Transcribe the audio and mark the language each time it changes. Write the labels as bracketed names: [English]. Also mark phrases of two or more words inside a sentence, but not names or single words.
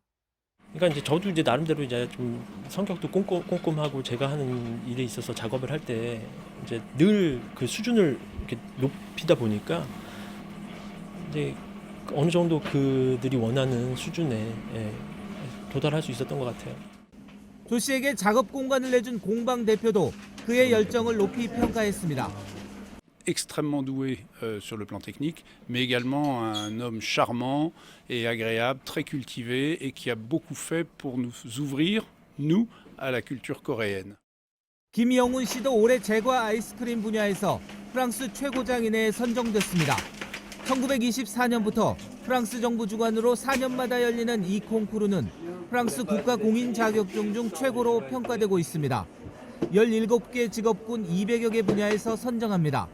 [Korean] 그러니까 이제 저도 이제 나름대로 이제 좀 성격도 꼼꼼하고 제가 하는 일에 있어서 작업을 할 때 이제 늘 그 수준을 이렇게 높이다 보니까 이제 어느 정도 그들이 원하는 수준에 도달할 수 있었던 것 같아요. 조 씨에게 작업 공간을 내준 공방 대표도 그의 열정을 높이 평가했습니다. [French] extrêmement doué sur le plan technique, mais également un homme charmant et agréable, très cultivé et qui a beaucoup fait pour nous ouvrir, nous, à la culture coréenne. [Korean] 김영훈 씨도 올해 제과 아이스크림 분야에서 프랑스 최고장인에 선정됐습니다. 1924년부터 프랑스 정부 주관으로 4년마다 열리는 이 콩쿠르는 프랑스 국가 공인 자격증 중 최고로 평가되고 있습니다. 17개 직업군 200여 개 분야에서 선정합니다.